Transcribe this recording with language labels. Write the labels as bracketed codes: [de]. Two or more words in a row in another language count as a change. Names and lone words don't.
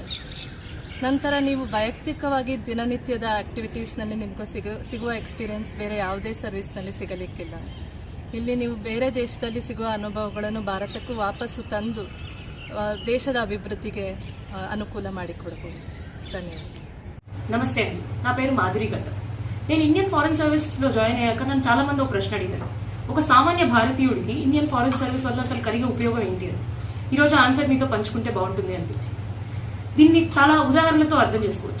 [kn] ನಂತರ ನೀವು ವೈಯಕ್ತಿಕವಾಗಿ ದಿನನಿತ್ಯದ ಆ್ಯಕ್ಟಿವಿಟೀಸ್ನಲ್ಲಿ ನಿಮಗೂ ಸಿಗುವ ಎಕ್ಸ್ಪೀರಿಯೆನ್ಸ್ ಬೇರೆ ಯಾವುದೇ ಸರ್ವಿಸ್ನಲ್ಲಿ ಸಿಗಲಿಕ್ಕಿಲ್ಲ. ಇಲ್ಲಿ ನೀವು ಬೇರೆ ದೇಶದಲ್ಲಿ ಸಿಗುವ ಅನುಭವಗಳನ್ನು ಭಾರತಕ್ಕೂ ವಾಪಸ್ಸು ತಂದು ದೇಶದ ಅಭಿವೃದ್ಧಿಗೆ ಅನುಕೂಲ ಮಾಡಿಕೊಡಬಹುದು. [te] ధన్యవాదాలు. నమస్తే అండి, నా పేరు మాధురి గట్ట. నేను ఇండియన్ ఫారెన్ సర్వీస్లో జాయిన్ అయ్యాక నన్ను చాలా మంది ఒక ప్రశ్న అడిగారు, ఒక సామాన్య భారతీయుడికి ఇండియన్ ఫారెన్ సర్వీస్ వల్ల అసలు కలిగే ఉపయోగం ఏంటి అని. ఈరోజు ఆన్సర్ మీతో పంచుకుంటే బాగుంటుంది అనిపించింది. దీన్ని చాలా ఉదాహరణలతో అర్థం చేసుకోవచ్చు.